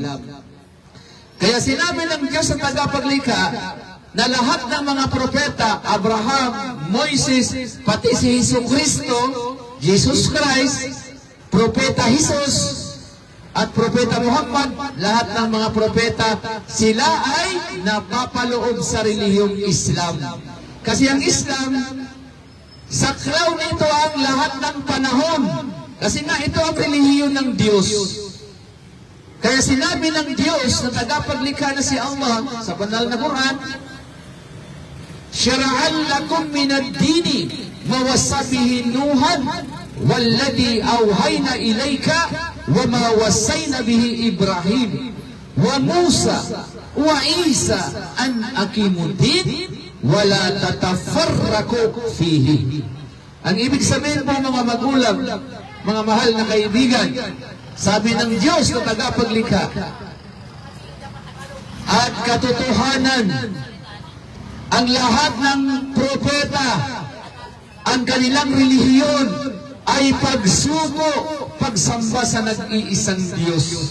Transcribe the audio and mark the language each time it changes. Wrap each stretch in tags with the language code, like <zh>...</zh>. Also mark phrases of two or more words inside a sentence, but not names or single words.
<tl>Kaya sinabi ng Diyos sa tagapaglikha na lahat ng mga propeta, Abraham, Moises, pati si Jesucristo, Jesus Christ, propeta Jesus, at propeta Muhammad, lahat ng mga propeta, sila ay napapaloob sa relihiyong Islam. Kasi ang Islam, saklaw nito ang lahat ng panahon. Kasi nga ito ang relihiyon ng Diyos. Kaya sinabi ng Diyos na tagapaglikha na si Allah sa banal na Quran,</tl> <ar>"شرع لكم من الدين ما وصى به نوحا والذي أوحينا إليك وما وصينا به إبراهيم وموسى وعيسى أن أقيموا الدين ولا تتفرقوا فيه."</ar> <tl>Ang ibig sabihin po mga magulang, mga mahal na kaibigan, sabi ng Diyos na tagapaglikha, at katotohanan, ang lahat ng propeta, ang kanilang relihiyon ay pagsuko, pagsamba sa nag-iisang Diyos.</tl>